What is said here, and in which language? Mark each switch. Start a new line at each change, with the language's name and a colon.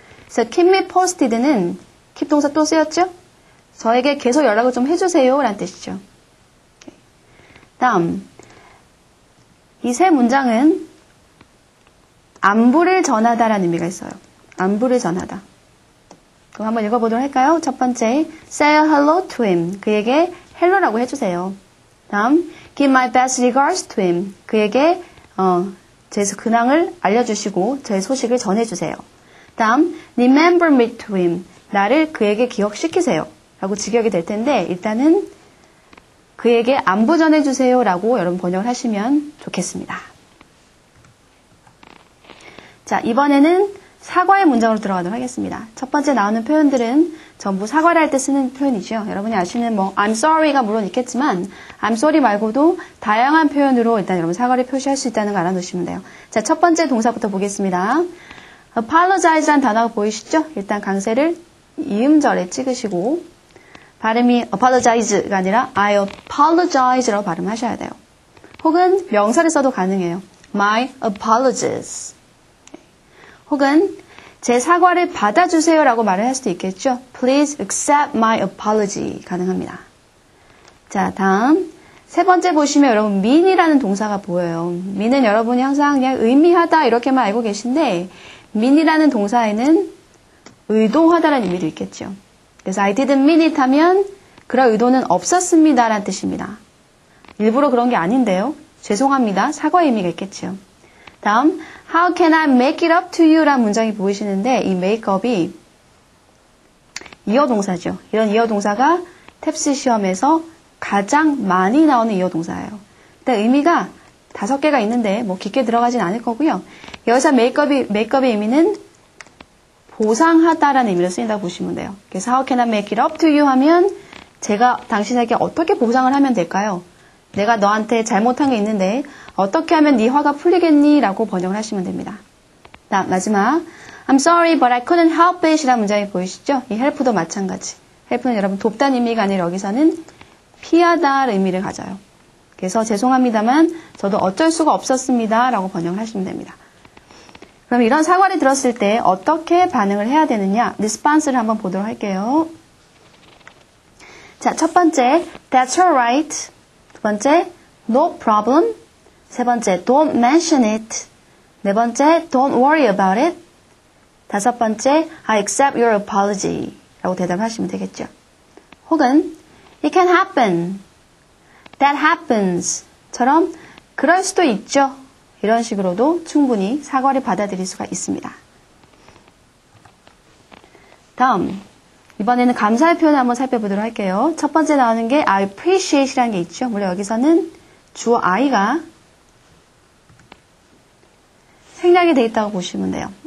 Korean: 그래서
English: keep me posted
Korean: 는 keep 동사 또 쓰였죠? 저에게 계속 연락을 좀 해주세요 라는 뜻이죠. 다음 이 세 문장은 안부를 전하다라는 의미가 있어요. 안부를 전하다. 그럼 한번 읽어보도록 할까요? 첫 번째,
English: say hello to him.
Korean: 그에게 hello라고 해주세요.
English: 다음, give my best regards to him.
Korean: 그에게 제 근황을 알려주시고 제 소식을 전해주세요.
English: 다음, remember me to him.
Korean: 나를 그에게 기억시키세요. 라고 직역이 될 텐데 일단은 그에게 안부 전해주세요 라고 여러분 번역을 하시면 좋겠습니다. 자, 이번에는 사과의 문장으로 들어가도록 하겠습니다. 첫 번째 나오는 표현들은 전부 사과를 할 때 쓰는 표현이죠. 여러분이 아시는
English: I'm sorry
Korean: 가 물론 있겠지만 I'm sorry 말고도 다양한 표현으로 일단 여러분 사과를 표시할 수 있다는 거 알아두시면 돼요. 자, 첫 번째 동사부터 보겠습니다. apologize라는 단어가 보이시죠? 일단 강세를 이음절에 찍으시고 발음이 apologize가 아니라
English: I apologize
Korean: 라고 발음하셔야 돼요. 혹은 명사를 써도 가능해요.
English: My apologies.
Korean: 혹은 제 사과를 받아주세요 라고 말을 할 수도 있겠죠.
English: Please accept my apology
Korean: 가능합니다. 자, 다음 세 번째 보시면 여러분 mean이라는 동사가 보여요. mean은 여러분이 항상 그냥 의미하다 이렇게만 알고 계신데 mean이라는 동사에는 의도하다라는 의미도 있겠죠. 그래서
English: I didn't mean it
Korean: 하면 그럴 의도는 없었습니다 라는 뜻입니다. 일부러 그런 게 아닌데요. 죄송합니다. 사과의 의미가 있겠죠.
English: 다음 How can I make it up to you?
Korean: 라는 문장이 보이시는데 이 make up이 이어 동사죠. 이런 이어 동사가 탭스 시험에서 가장 많이 나오는 이어 동사예요. 근데 의미가 5개가 있는데 뭐 깊게 들어가진 않을 거고요. 여기서 메이크업의 의미는 보상하다라는 의미로 쓰인다고 보시면 돼요. 그래서
English: How can I make it up to you
Korean: 하면 제가 당신에게 어떻게 보상을 하면 될까요? 내가 너한테 잘못한 게 있는데 어떻게 하면 네 화가 풀리겠니? 라고 번역을 하시면 됩니다. 마지막
English: I'm sorry but I couldn't help it
Korean: 이라는 문장이 보이시죠? 이 help도 마찬가지. help는 여러분 돕다는 의미가 아니라 여기서는 피하다라는 의미를 가져요. 그래서 죄송합니다만 저도 어쩔 수가 없었습니다 라고 번역을 하시면 됩니다. 그럼 이런 사과를 들었을 때 어떻게 반응을 해야 되느냐? 리스폰스를 한번 보도록 할게요. 자, 첫 번째
English: That's alright.
Korean: 두 번째
English: No problem.
Korean: 세 번째
English: Don't mention it.
Korean: 네 번째
English: Don't worry about it.
Korean: 다섯 번째
English: I accept your apology
Korean: 라고 대답하시면 되겠죠. 혹은
English: It can happen. That happens
Korean: 처럼 그럴 수도 있죠. 이런 식으로도 충분히 사과를 받아들일 수가 있습니다. 다음 이번에는 감사의 표현을 한번 살펴보도록 할게요. 첫 번째 나오는 게 I appreciate이라는 게 있죠. 물론 여기서는 주어 I가 생략이 되어 있다고 보시면 돼요.